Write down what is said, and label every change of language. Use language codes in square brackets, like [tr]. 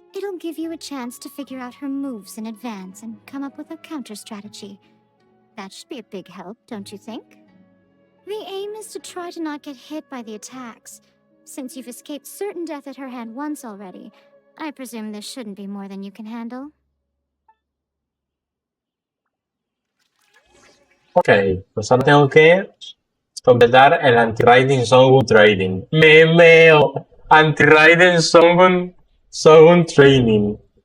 [en] It'll give you a chance to figure out her moves in advance and come up with a counter strategy. That should be a big help, don't you think? The aim is to try to not get hit by the attacks. Since you've escaped certain death at her hand once already, I presume this shouldn't be more than you can handle. [es] Ok, pues ahora tengo que completar el Anti-Raiden Shogun Training. ¡Memeo! [en] Anti-Raiden Shogun Training.